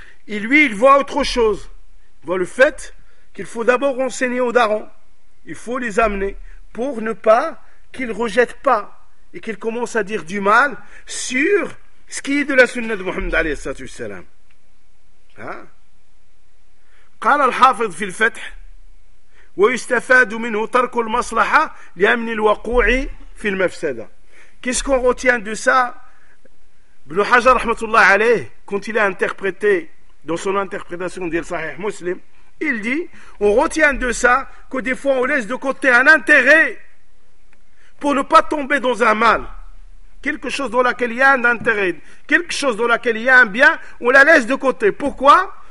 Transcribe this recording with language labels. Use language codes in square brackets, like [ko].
[fr] Et lui, il voit autre chose. Il voit le fait qu'il faut d'abord enseigner aux darons. Il faut les amener pour ne pas qu'ils rejettent pas et qu'ils commencent à dire du mal sur ce qui est de la sunna de Mohammed alayhi sallallahu alayhi wa sallam. [ar] قال الحافظ في الفتح ويستفاد منه ترك المصلحة لأمن الوقوع في المفسدة. [fr] Qu'est-ce qu'on retient de ça? Ibn Hajar rahmatullah alayh, quand il a interprété dans son interprétation de Sahih Muslim, il dit on retient de ça que des fois on laisse de côté un intérêt pour ne pas tomber dans un mal, quelque chose dans laquelle il y a un intérêt, quelque chose dans laquelle il y a un bien, on la laisse de côté. Pourquoi?